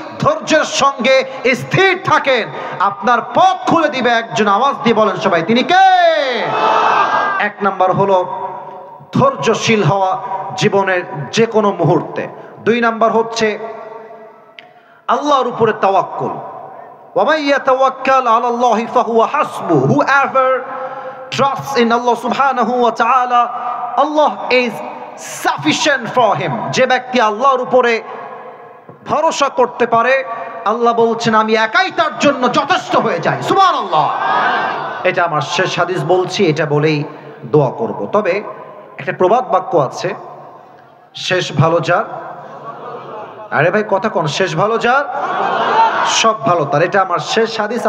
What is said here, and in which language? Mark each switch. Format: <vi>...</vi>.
<bn>ধৈর্যের সঙ্গে স্থির থাকেন, আপনার পথ খুলে দিবে একজন। আওয়াজ দিয়ে বলেন সবাই, তিনি কে? 1 নাম্বার হলো ধৈর্যশীল হওয়া জীবনের যে কোনো মুহূর্তে। 2 নাম্বার হচ্ছে আল্লাহর উপরে তাওয়াক্কুল।</bn> <ar>وَمَن يَتَوَكَّلْ عَلَى اللَّهِ فَهُوَ حَسْبُهُ.</ar> <en>Whoever trusts in Allah subhanahu wa ta'ala, Allah is sufficient for him.</en> <bn>যে ব্যক্তি আল্লাহর উপরে ভরসা করতে পারে, আল্লাহ বলছেন আমি একাই তার জন্য যথেষ্ট হয়ে যাই। সুবহানাল্লাহ। এটা আমার শেষ হাদিস বলছি, এটা বলেই দোয়া করব। তবে একটা প্রবাদ বাক্য আছে, শেষ ভালো যার, আরে ভাই কথা কোন, শেষ ভালো যার সব ভালো তার। এটা আমার শেষ হাদিস।</bn>